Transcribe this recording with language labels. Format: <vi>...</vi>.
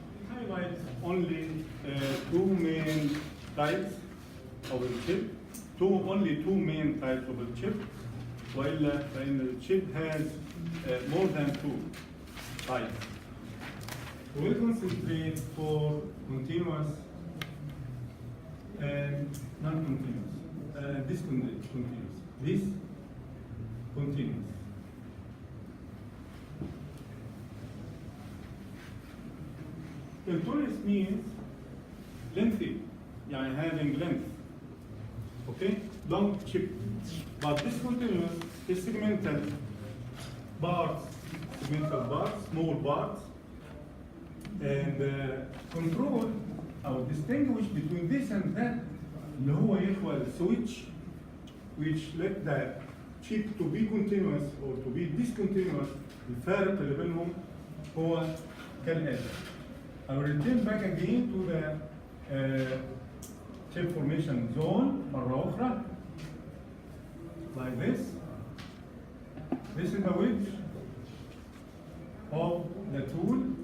<en>highlight only two main types of the chip only two main types of the chip</en> <ar>وإلا فإن</ar> <en>the chip has more than two types. We'll concentrate for continuous and non-continuous. Discontinuous. This continuous. Continuous means lengthy, يعني having length. Okay, long chip. But discontinuous is segmental parts, small parts, and control or distinguish between this and that.</en> <ar>اللي هو يخوى</ar> <en>switch which let the chip to be continuous or to be discontinuous.</en> <ar>الفارق اللي بينهم هو كالآتي.</ar> <en>I will return back again to the chip formation zone</en> <ar>مرة أخرى.</ar> <en>Like this. This is the width of the tool.</en>